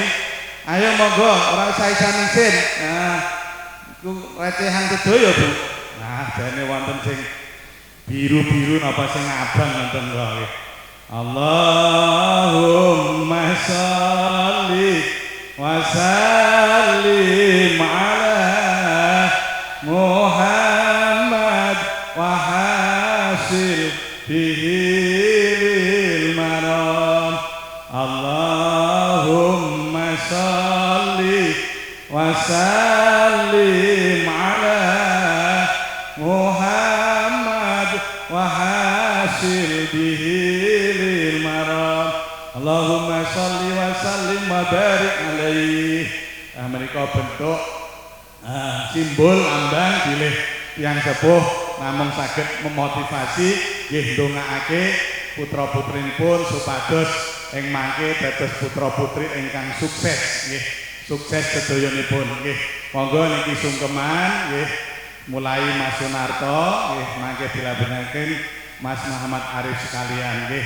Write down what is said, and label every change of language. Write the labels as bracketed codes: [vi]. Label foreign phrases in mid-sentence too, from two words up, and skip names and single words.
[jv] Ayo monggo ora usah isin. Nah, iku recehan sedaya, Bu. Nah, jane wonten sing biru-biru napa sing abang wonten kok. [ar] اللهم صل وسلم على محمد وحصل به المرام. اللهم صل وسلم على محمد وحصل به المرام. اللهم صل وسلم وبارك عليه. [jv] Menika bentuk simbol lambang bilih tiyang sepuh namung saged memotivasi nggih ndongaake putra-putrinipun supados ing mangke dados putra-putri ingkang sukses nggih. Sukses sedayanipun nggih. Monggo niki sungkeman nggih mulai Mas Sunarto nggih mangke dilajengaken Mas Muhammad Arif sekalian nggih.